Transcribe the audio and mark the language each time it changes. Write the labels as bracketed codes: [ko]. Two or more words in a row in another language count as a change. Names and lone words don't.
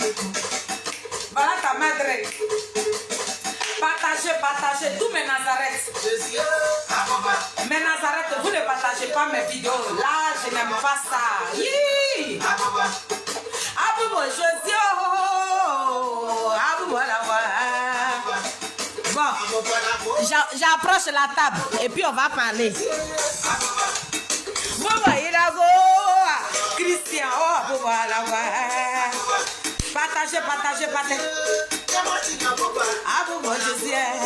[fr] Voilà [es] ta madre. [fr] Partagez tous mes Nazareth. Mes Nazareth, vous ne partagez pas mes vidéos. Là, je n'aime pas ça. Hi. Aboubo, Josie. Aboubo, la voilà. Bon, j'approche la table et puis on va parler. Christian, oh, voilà. Partagez. Ah, bon, je sais.